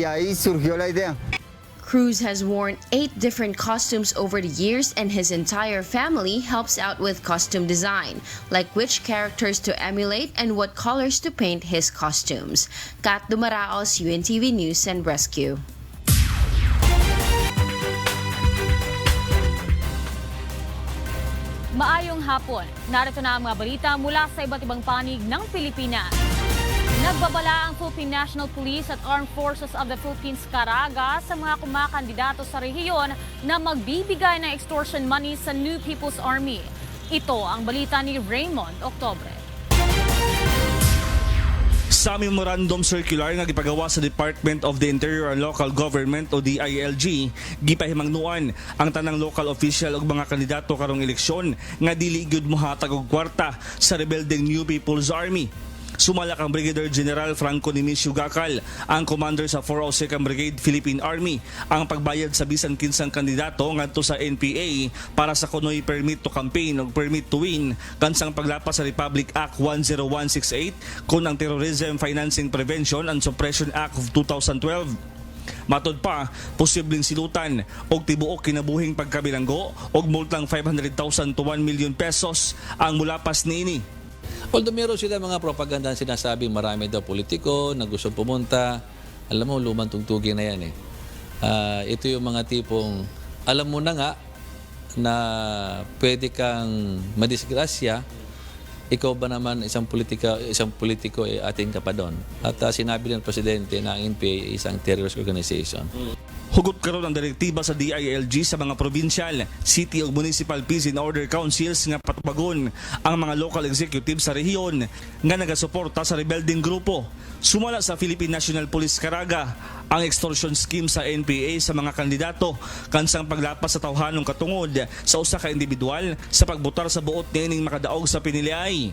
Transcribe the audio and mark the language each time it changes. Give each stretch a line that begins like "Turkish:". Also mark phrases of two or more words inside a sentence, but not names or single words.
English: Cruz has worn 8 different costumes over the years, and his entire family helps out with costume design, like which characters to emulate and what colors to paint his costumes.
Filipino: Kat Dumaraos, UNTV News and Rescue.
Cebuano: Maayong hapon.
Filipino: Narito na ang mga balita mula sa iba't ibang panig ng Pilipinas. Nagbabala ang Philippine National Police at Armed Forces of the Philippines Caraga sa mga kumakandidato sa rehiyon na magbibigay ng
English: extortion money
Filipino: sa New People's Army. Ito ang balita ni Raymond Octobre.
Cebuano: Sa
English: memorandum circular
Cebuano: nga gipagawa sa Department of the Interior and Local Government o DILG, gipahimangnuan ang tanang
English: local official
Cebuano: ug mga kandidato karong eleksyon nga dili gyud mohatag og kwarta sa rebelding New People's Army. Sumala kang Brigadier General Franco Nimisio Gacal, ang commander sa 402nd Brigade Philippine Army, ang pagbayad sa bisan kinsang kandidato ngadto sa NPA para sa kunoy
English: permit to campaign
Cebuano: o
English: permit to win
Cebuano: kansang paglapas sa Republic Act 10168 kun ang Terrorism Financing Prevention and Suppression Act of 2012. Matod pa, posibleng silutan og tibuok kinabuhing pagkabilanggo og multang 500,000 to 1 million pesos ang mulapas niini.
Filipino: Although meron sila mga propaganda na sinasabing marami daw politiko na gusto pumunta, alam mo, lumang tugtugin na yan eh. Ito yung mga tipong, alam mo na nga na pwede kang madisgrasya, ikaw ba naman isang politiko ating ka pa doon. At sinabi ng Presidente na ang NPA isang
English: terrorist organization.
Cebuano: Hugot karon ang direktiba sa DILG sa mga provincial, city o municipal
English: peace and order councils
Cebuano: nga patubagon ang mga
English: local executives
Cebuano: sa rehiyon nga nagasuporta sa rebelding grupo. Sumala sa Philippine National Police Caraga ang
English: extortion scheme
Cebuano: sa NPA sa mga kandidato kansang paglapas sa tawhanong katungod sa usa ka individual sa pagbutar sa buot niining makadaog sa piniliay.